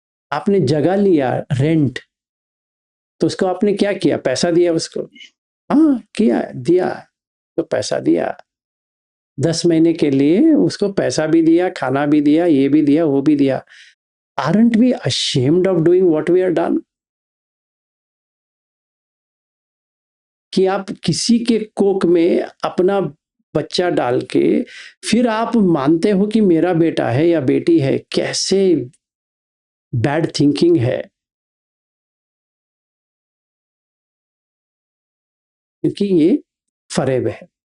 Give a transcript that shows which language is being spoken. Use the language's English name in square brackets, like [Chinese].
[Hindi] आपने जगह लिया रेंट, तो उसको आपने क्या किया? पैसा दिया उसको। हाँ किया, दिया, तो पैसा दिया 10 महीने के लिए, उसको पैसा भी दिया, खाना भी दिया, ये भी दिया, वो भी दिया। [English] Aren't we ashamed of doing what we are done? [Hindi] कि आप किसी के कोख में अपना बच्चा डाल के फिर आप मानते हो कि मेरा बेटा है या बेटी है। कैसे [English] bad thinking [Hindi] है, क्योंकि ये फरेब है।